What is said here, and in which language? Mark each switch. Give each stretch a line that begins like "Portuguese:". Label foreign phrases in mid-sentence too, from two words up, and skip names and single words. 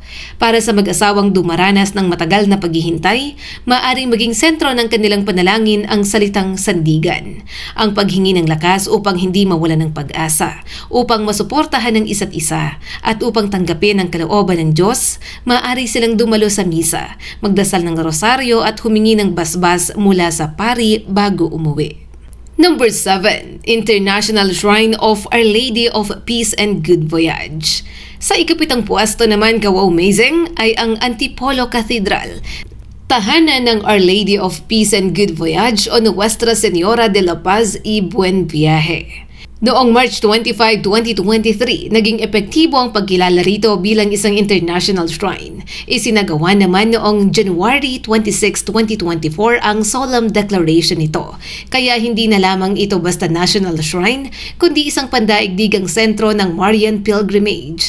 Filipino: Para sa mag-asawang dumaranas ng matagal na paghihintay, maaaring maging sentro ng kanilang panalangin ang salitang sandigan. Ang paghingi ng lakas upang hindi mawalan ng pag-asa, upang masuportahan ng isa't isa, at upang tanggapin ang kalooban ng Diyos, maaari silang dumalo sa misa, magdasal ng rosaryo at humingi ng basbas mula sa pari bago umuwi.
English: Number 7. International Shrine of Our Lady of Peace and Good Voyage.
Filipino: Sa ikapitang puesto naman, kawa-amazing, ay ang Antipolo Cathedral. Tahanan ng Our Lady of Peace and Good Voyage o Nuestra Señora de la Paz y Buen Viaje. Noong March 25, 2023, naging epektibo ang pagkilala rito bilang isang
English: international shrine.
Filipino: Isinagawa naman noong January 26, 2024 ang
English: solemn declaration
Filipino: nito. Kaya hindi na lamang ito basta
English: national shrine,
Filipino: kundi isang pandaigdigang sentro ng
English: Marian pilgrimage.